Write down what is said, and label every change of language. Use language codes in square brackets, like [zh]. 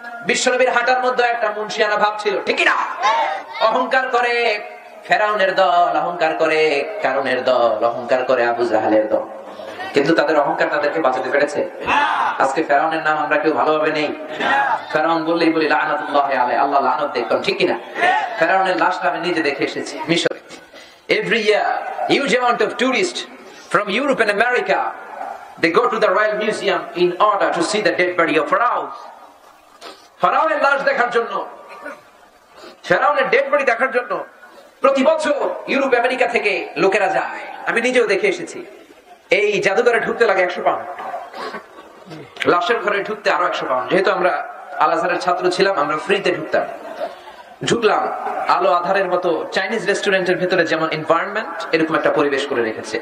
[bn] বিশ্বনবীর হাঁটার মধ্যে একটা মুনশিয়ানা ভাব ছিল, ঠিক না? অহংকার করে ফেরাউনের দল, অহংকার করে কারুনের দল, অহংকার করে আবু জাহালের দল, কিন্তু তাদের অহংকার তাদেরকে বাঁচাতে পেরেছে? আজকে ফেরাউনের নাম আমরা কেউ ভালোভাবে নেই। ফেরাউন বললেই বলি [ar] লানাতুল্লাহি আলাইহি, [bn] আল্লাহ লানত দেখুন, ঠিক কিনা? ফেরাউনের লাশটা আমি নিজে দেখে এসেছি মিশরে। [en] Every year huge amount of tourists from Europe and America, they go to the Royal Museum in order to see the dead body of Pharaoh. [bn] ফেরাউনের লাশ দেখার জন্য, ফেরাউনের ডেড বডি দেখার জন্য প্রতি বছর ইউরোপ আমেরিকা থেকে লোকেরা যায়। আমি নিজেও দেখে এসেছি। এই জাদুঘরে ঢুকতে লাগে 100 পাউন্ড, লাশের ঘরে ঢুকতে আরো 100 পাউন্ড। যেহেতু আমরা আল আজহারের ছাত্র ছিলাম, আমরা ফ্রিতে ঢুকতাম। ঢুকলাম, আলো আধারের মতো চাইনিজ রেস্টুরেন্টের ভেতরে যেমন এনভায়রনমেন্ট, এরকম একটা পরিবেশ করে রেখেছে।